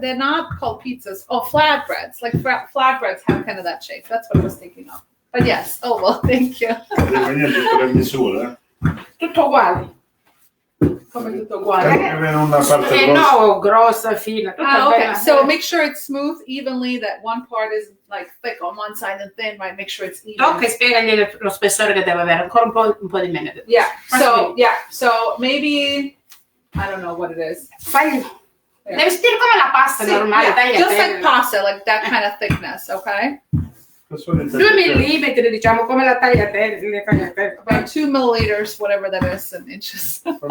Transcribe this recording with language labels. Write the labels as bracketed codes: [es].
[en] They're not called pizzas. Oh, flatbreads. Like flatbreads have kind of that shape. That's what I was thinking of. But yes, oval. Thank you. [it] Tutto uguale. Come tutto uguale. No, grossa, fina. [en] Okay, so make sure it's smooth evenly, that one part is like thick on one side and thin, right? Make sure it's even. [it] Ok, spiegagli lo spessore che deve avere, ancora un po' di meno. [en] Yeah, so maybe, I don't know what it is. [it] Fagli. Devi stare come la pasta normale, [en] just like pasta, like that kind of thickness, okay? [it] 2 millimetri, diciamo, come la tagliatelle. [en] About 2 milliliters, whatever that is in inches.